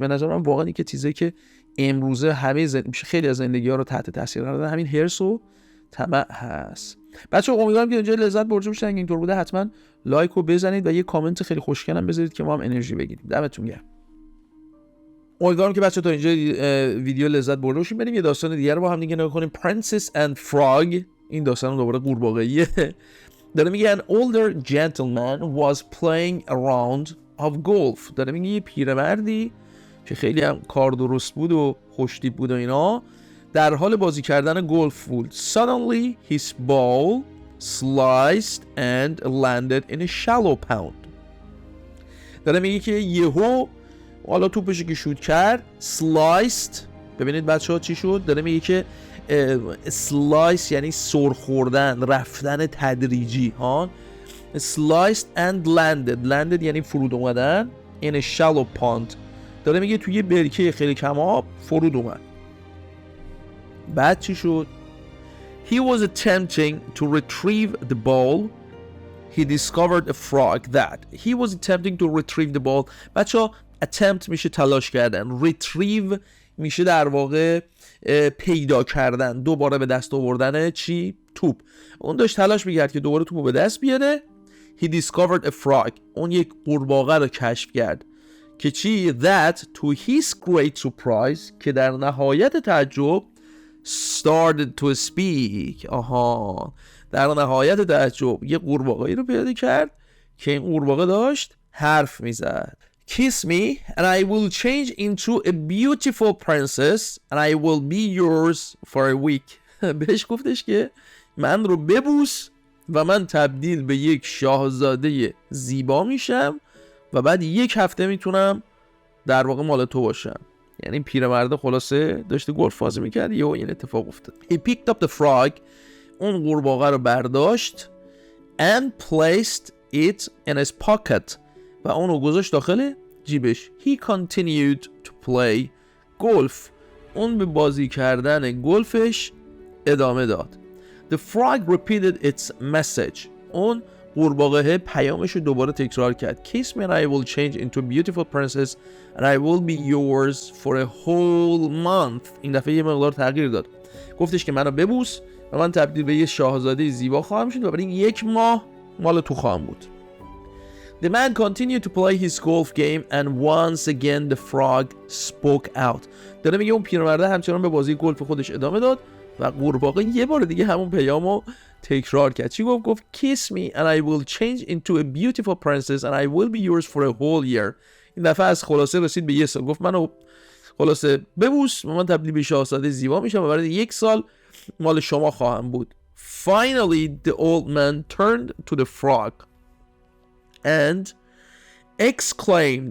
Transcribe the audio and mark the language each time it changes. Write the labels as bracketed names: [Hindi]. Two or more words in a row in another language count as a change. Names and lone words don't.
[Persian] به نظرم واقعا این که چیزی که امروزه همه خیلی از زندگی‌ها رو تحت تاثیر قرار دادن همین حرص و طمع هست. بچه‌ها امیدوارم که اینجا لذت برده باشید. اگه اینطور بوده حتما لایک رو بزنید و یه کامنت خیلی خوشگلم بذارید که ما هم انرژی بگیریم. دمتون گرم. امیدوارم که بچه‌ها تا اینجا ویدیو لذت برده باشید. بریم یه داستان دیگه رو با هم دیگه نگاه کنیم. [English] Princess and Frog. [Persian] این داستان دوباره قورباغه‌ایه. داره میگه [English] an older gentleman was playing a round of golf. [Persian] داره میگه یه پیرمردی که خیلی هم کار درست بود و خوشتیپ بود و اینا در حال بازی کردن گلف بود. [English] Suddenly his ball sliced and landed in a shallow pond. [Persian] داره میگه که یهو حالا توپشو که شوت کرد sliced. ببینید بچه‌ها چی شد. داره میگه که slice یعنی سر خوردن، رفتن تدریجی ها. [English] sliced and landed [Persian] یعنی فرود اومدن [English] in a shallow pond. [Persian] داره میگه توی برکه خیلی کم آب فرود اومد. بعد چی شد؟ [English] He was attempting to retrieve the ball. He discovered a frog that he was attempting to retrieve the ball. [Persian] بچه‌ها attempt میشه تلاش کردن، retrieve میشه در واقع پیدا کردن، دوباره به دست آوردن چی؟ توپ. اون داشت تلاش میکرد که دوباره توپو به دست بیاره. [English] He discovered a frog. [Persian] اون یک قورباغه رو کشف کرد که چی؟ [English] That to his great surprise [Persian] که در نهایت تعجب [English] started to speak. [Persian] آها، در نهایت تعجب یه قورباغه‌ای رو پیدا کرد که این قورباغه داشت حرف میزد. [English] Kiss me and I will change into a beautiful princess and I will be yours for a week. [Persian] بهش گفتش که من رو ببوس و من تبدیل به یک شاهزاده زیبا میشم و بعد یک هفته میتونم در واقع مال تو باشم. یعنی پیرمرد خلاصه داشته گلف بازی میکرد، یهو این اتفاق افتاد. [English] He picked up the frog. [Persian] اون قورباغه رو برداشت [English] and placed it in his pocket. [Persian] و اونو گذاشت داخل جیبش. [English] He continued to play golf. [Persian] اون به بازی کردن گلفش ادامه داد. [English] The frog repeated its message. [Persian] اون قورباغه پیامش رو دوباره تکرار کرد. [English] Kiss me and I will change into a beautiful princess and I will be yours for a whole month. [Persian] این daffe یه مقدار تغییر داد. گفتش که منو ببوس و من تبدیل به یه شاهزاده زیبا خواهم شد و برای یک ماه مال تو خواهم بود. [English] The man continued to play his golf game and once again the frog spoke out. [Persian] داره میگه اون پیرمرده همچنان به بازی گلف خودش ادامه داد و قورباغه یه بار دیگه همون پیامو تکرار کرد. چی گفت [English] kiss me and I will change into a beautiful princess and I will be yours for a whole year. [Persian] این دفعه از خلاصه رسید به 1 سال. گفت منو خلاصه ببوس و من تبدیل به شاهزاده زیبا میشم و برای 1 سال مال شما خواهم بود. [English] Finally the old man turned to the frog and exclaimed.